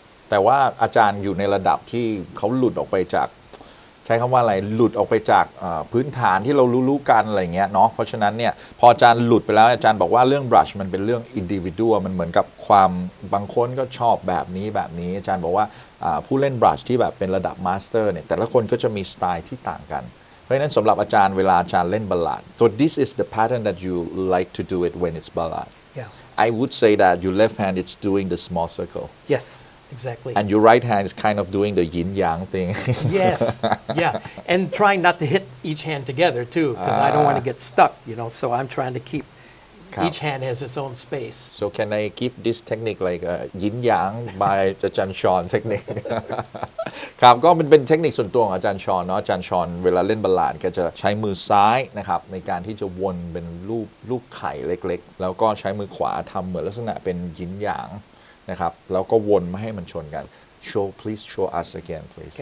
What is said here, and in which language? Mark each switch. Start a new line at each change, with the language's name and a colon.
Thai: แต่ว่าอาจารย์อยู่ในระดับที่เขาหลุดออกไปจากใช้คำว่าอะไรหลุดออกไปจากพื้นฐานที่เรารู้กันอะไรเงี้ยเนาะเพราะฉะนั้นเนี่ยพออาจารย์หลุดไปแล้วอาจารย์บอกว่าเรื่อง brush มันเป็นเรื่อง individual มันเหมือนกับความบางคนก็ชอบแบบนี้อาจารย์บอกว่าผู้เล่น brush ที่แบบเป็นระดับ master เนี่ยแต่ละคนก็จะมีสไตล์ที่ต่างกันเพราะฉะนั้นสำหรับอาจารย์เวลาอาจารย์เล่น ballad
English: so this is the pattern that you like to do it when it's ballad Yeah. I would say that your left hand is doing the small circle Yes, exactly. and your right hand is kind of doing the yin yang thing Yes, yeah, and trying not to hit each hand together too, because I don't want to get stuck, so I'm trying to keep each hand has its own space. So can I give this technique like yin yang by
Thai: อาจารย์ชอนเทคนิค ครับก็เป็นเทคนิคส่วนตัวของอาจารย์ชอนเนาะอาจารย์ชอนเวลาเล่นบัลลาดก็จะใช้มือซ้ายนะครับในการที่จะวนเป็นรูปไข่เล็กๆแล้วก็ใช้มือขวาทำเหมือนลักษณะเป็นยินหยางนะครับแล้วก็วนมาให้มันชนกัน
English: please show us again please